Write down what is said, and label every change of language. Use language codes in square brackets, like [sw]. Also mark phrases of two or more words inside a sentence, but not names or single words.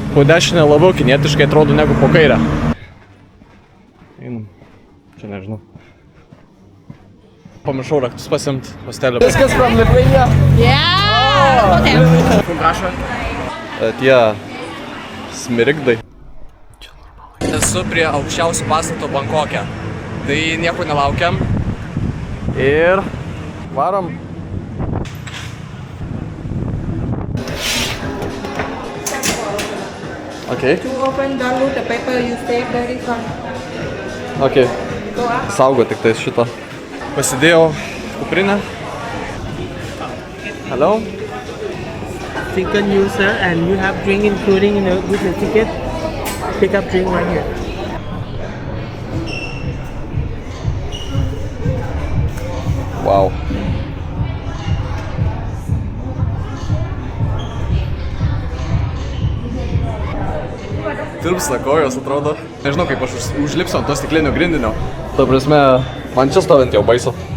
[lt] po dešinę labiau kinietiškai atrodo negu po kairę. Einam. Čia nežinau. Pamiršau raktus pasiimt hostelio. [en] Viskas from Lithuania? Yeah! Okay. From Russia? [lt] Tie smirigdai. Esu prie aukščiausio pastato Bankoke. Tai nieko nelaukiam. Ir varom. [en] Okay. To open, don't lose the paper, you save the refund. [lt] Okay. Saugo tik tais šitą. Pasidėjau kuprinę. [en] Hello? Single user and you have drink including with the ticket. Pick up drink right here. Wow. [lt] Tirpsta kojos atrodo. Nežinau kaip aš užlipsiu ant to stiklinio grindinio. Ta prasme, man čia stovint jau baisu.